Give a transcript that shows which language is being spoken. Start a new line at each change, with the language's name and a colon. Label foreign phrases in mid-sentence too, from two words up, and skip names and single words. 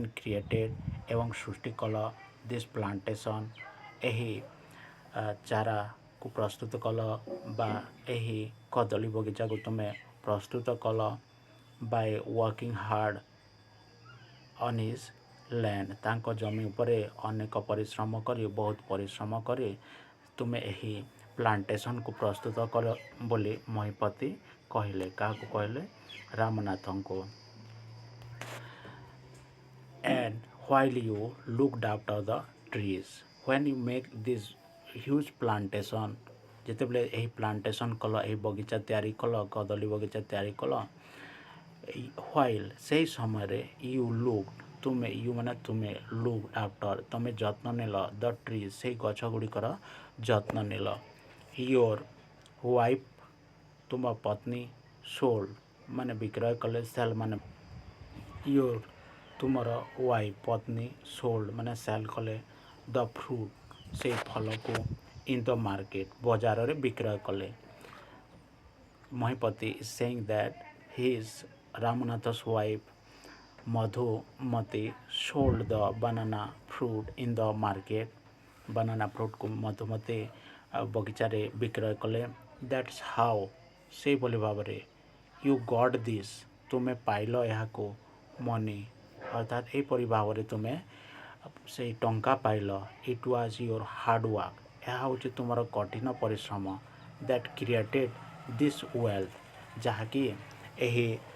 Odia: କ୍ରିଏଟେଡ଼ ଏବଂ ସୃଷ୍ଟି କଲ
English: this plantation
Odia: ଏହି ଚାରାକୁ ପ୍ରସ୍ତୁତ କଲ ବା ଏହି କଦଳୀ ବଗିଚାକୁ ତୁମେ ପ୍ରସ୍ତୁତ କଲ
English: by working hard on his land
Odia: ତାଙ୍କ ଜମି ଉପରେ ଅନେକ ପରିଶ୍ରମ କରି ବହୁତ ପରିଶ୍ରମ କରି ତୁମେ ଏହି ପ୍ଲାଣ୍ଟେସନ୍କୁ ପ୍ରସ୍ତୁତ କର ବୋଲି ମହିପତି କହିଲେ। କାହାକୁ କହିଲେ? ରାମନାଥଙ୍କୁ।
English: And while you looked after the trees, when you make this huge plantation,
Odia: ଯେତେବେଳେ ଏହି ପ୍ଲାଣ୍ଟେସନ୍ କଲ ଏହି ବଗିଚା ତିଆରି କଲ କଦଳୀ ବଗିଚା ତିଆରି କଲ while ସେହି ସମୟରେ
English: you looked
Odia: ତୁମେ ୟୁ ମାନେ ତୁମେ
English: looked after
Odia: ତୁମେ ଯତ୍ନ ନେଲ
English: the trees
Odia: ସେହି ଗଛ ଗୁଡ଼ିକର ଯତ୍ନ ନେଲ
English: your wife
Odia: ତୁମ ପତ୍ନୀ sold ମାନେ ବିକ୍ରୟ କଲେ ସେଲ୍ ମାନେ your ତୁମର ୱାଇଫ୍ ପତ୍ନୀ sold ମାନେ ସେଲ୍ କଲେ
English: the fruit
Odia: ସେଇ ଫଳକୁ
English: in the market
Odia: ବଜାରରେ ବିକ୍ରୟ କଲେ।
English: ମହିପତି is saying that his Ramanatha's wife ମଧୁମତି sold the banana fruit in the market
Odia: ବାନାନା ଫ୍ରୁଟ୍କୁ ମଧୁମତି ବଗିଚାରେ ବିକ୍ରୟ କଲେ।
English: that's how
Odia: ସେଇଭଳି ଭାବରେ
English: you got this
Odia: ତୁମେ ପାଇଲ ଏହାକୁ ମନି ଅର୍ଥାତ୍ ଏହିପରି ଭାବରେ ତୁମେ ସେଇ ଟଙ୍କା ପାଇଲ
English: it was your hardwork
Odia: ଏହା ହେଉଛି ତୁମର କଠିନ ପରିଶ୍ରମ
English: that created this wealth
Odia: ଯାହାକି ଏହି